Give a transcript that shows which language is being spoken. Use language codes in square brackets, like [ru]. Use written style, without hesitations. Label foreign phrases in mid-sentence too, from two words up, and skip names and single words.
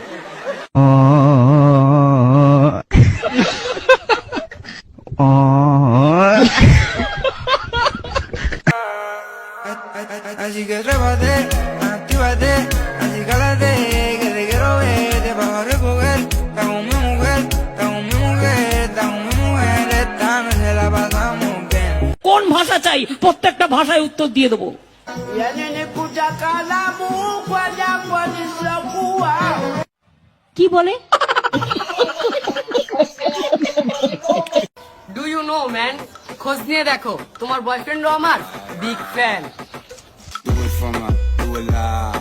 [es] Así que trépate, actívate, así cálate, que te quiero ver, te vas a recoger, está con mi mujer, está con mi mujer, está con mi mujer, esta noche la pasamos bien. [bn] কোন ভাষা চাই? প্রত্যেকটা ভাষায় উত্তর দিয়ে দেবো। কি বলে? [en] do you know man, [bn] খোঁজ নিয়ে দেখো, তোমার বয়ফ্রেন্ডও আমার [en] big fan. Do it for my, do it live.